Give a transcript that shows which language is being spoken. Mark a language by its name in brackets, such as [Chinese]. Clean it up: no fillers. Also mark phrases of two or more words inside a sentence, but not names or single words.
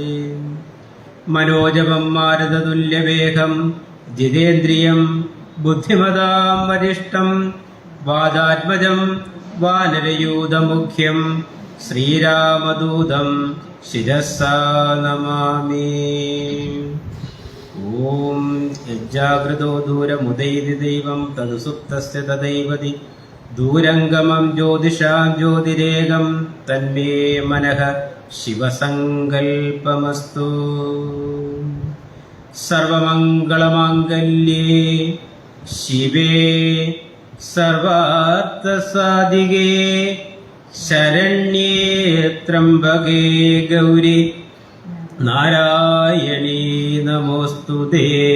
[Sanskrit] मनोजवं मारुततुल्यवेगं जितेन्द्रियं बुद्धिमतां वरिष्ठं वादात्मजं वानरयूथमुख्यं श्रीरामदूतं शिरसा नमामि। ॐ ഓം യജ്ജാഗ്രതോ ദൂരമുദൈതി ദൈവം തതു സുപ്തസ്യ തദൈവതി ദൂരംഗമം ജ്യോതിഷാം ജ്യോതിരേകം തന്മേ മനഃ ശിവസങ്കൽപ്പമസ്തു. സർവമംഗളമാംഗല്യേ ശിവേ സർവാർത്ഥസാധികേ ശരണ്യേ ത്രംബകേ ഗൗരി നാരായണീ നമോസ്തുതേ.